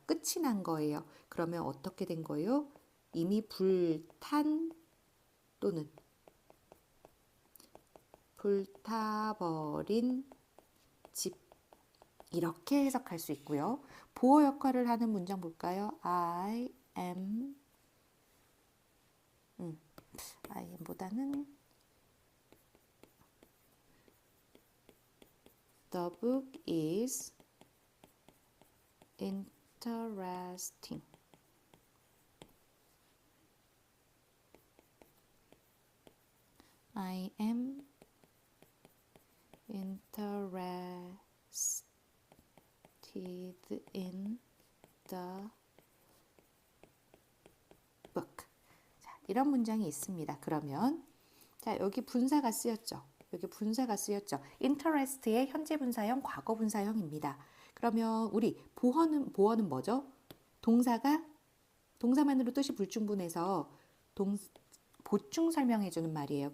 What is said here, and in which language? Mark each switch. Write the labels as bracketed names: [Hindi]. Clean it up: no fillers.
[Korean] 끝이 난 거예요. 그러면 어떻게 된 거예요? 이미 불탄 또는 불타버린 집. 이렇게 해석할 수 있고요. 보어 역할을 하는 문장 볼까요? [English] I am [Korean] 보다는 [English] The book is interesting. I am interested in the book. [Korean] 자, 이런 문장이 있습니다. 그러면 자, 여기 분사가 쓰였죠. 여기 분사가 쓰였죠. interest의 현재 분사형, 과거 분사형입니다. 그러면 우리 보어는 뭐죠? 동사만으로 뜻이 불충분해서 보충 설명해주는 말이에요.